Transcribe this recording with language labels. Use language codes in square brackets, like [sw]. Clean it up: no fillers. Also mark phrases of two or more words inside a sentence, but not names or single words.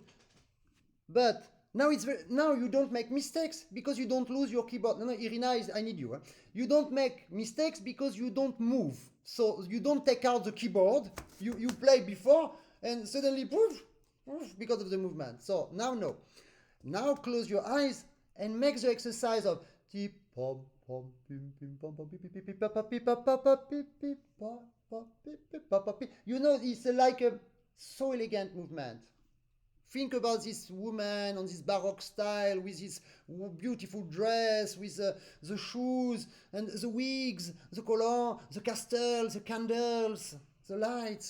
[en] But now now you don't make mistakes because you don't lose your keyboard. No, Irina, I need you. Huh? You don't make mistakes because you don't move. So you don't take out the keyboard. You play before and suddenly poof, poof, because of the movement. So now no. Now close your eyes and make the exercise of tip pom pom pim pim pom pom pim pim pim papa pip papa pip pip papa pip. You know, it's like a so elegant movement. Think about this woman on this Baroque style with this beautiful dress, with the shoes and the wigs, the collar, the castles, the candles, the lights.